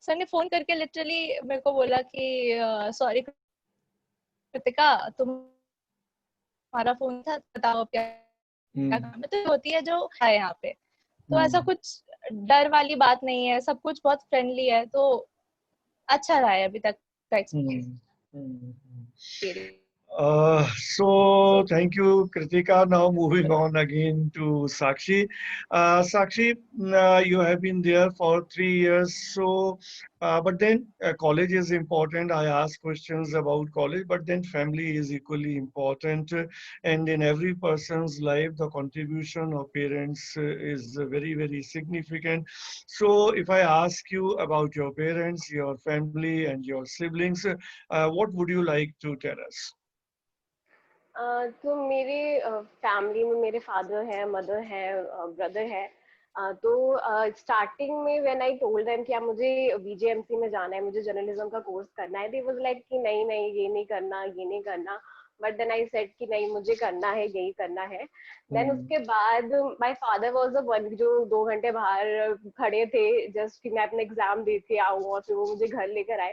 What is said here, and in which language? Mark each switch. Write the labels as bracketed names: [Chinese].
[Hindi] Sir ने phone करके literally मेरे को बोला कि सॉरी कृतिका, तुम्हारा फोन था, बताओ क्या काम है। तो होती है जो है यहाँ पे, तो ऐसा कुछ डर वाली बात नहीं है, सब कुछ बहुत फ्रेंडली है, तो अच्छा रहा है अभी तक का experience. [English] So thank you, Kritika. Now moving on again to Sakshi. Sakshi, you have been there for 3 years. So, but then college is important. I ask questions about college, but then family is equally important. And in every person's life, the contribution of parents is very, very significant. So if I ask you about your parents, your family, and your siblings, what would you like to tell us? [Hindi] तो मेरे family में मेरे father है, mother है, brother है। तो starting में [English] when I told them [Hindi] कि मुझे बीजेएमसी में जाना है, मुझे जर्नलिज्म का कोर्स करना है, [English] they was like [Hindi] कि नहीं नहीं ये नहीं करना, ये नहीं करना। [English] but then I said [Hindi] कि नहीं मुझे करना है, यही करना है। देन उसके बाद [English] my father was the one [Hindi] जो 2 घंटे बाहर खड़े थे जस्ट कि मैं अपना एग्जाम दे के आऊँ, और फिर वो मुझे घर लेकर आए।